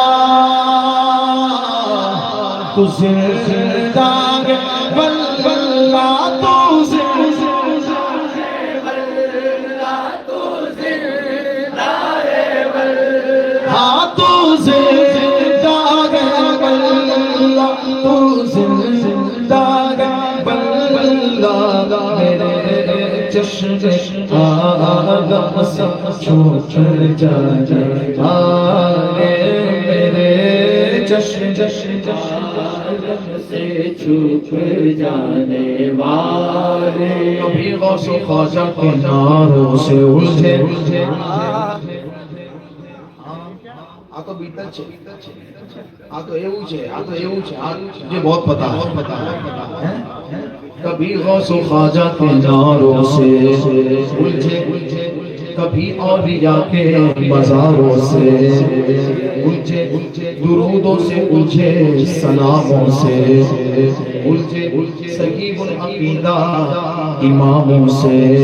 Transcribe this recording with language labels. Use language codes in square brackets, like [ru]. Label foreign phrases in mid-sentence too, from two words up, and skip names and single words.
[ur] تو زندہ ہے واللہ، تو زندہ ہے واللہ، ہاں تو زندہ تو زندہ بلّہ میرے چشم آدم سے چھوٹ جائے میرے چشم آدم سے چھوٹ جانے والے کبھی غوث و خواجہ کے ناروں سے الجھے [gu] આ તો બીતલ છે આ તો એવું છે આ તો એવું છે [ur] مجھے بہت پتا ہے کبھی غوث خواجہ کے نعروں سے الجھے کبھی اولیا کے مزاروں سے الجھے درودوں سے الجھے سلاموں سے الجھے صحیح العقیدہ اماموں سے